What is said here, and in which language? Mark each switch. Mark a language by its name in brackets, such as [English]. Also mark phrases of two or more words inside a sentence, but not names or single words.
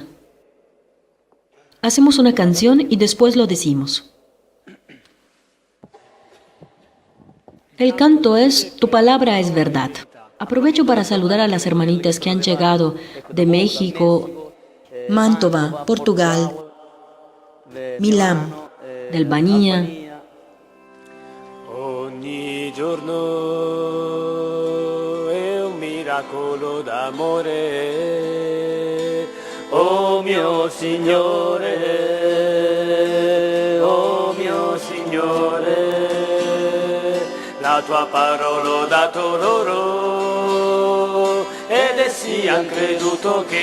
[Spanish] Hacemos una canción y después lo decimos. El canto es Tu palabra es verdad. Aprovecho para saludar a las hermanitas que han llegado de México, Mantova, Portugal, Milán, de Albania. [Italian] Ogni giorno è un miracolo d'amore, oh mio Signore, la tua parola ho dato loro ed è essi han creduto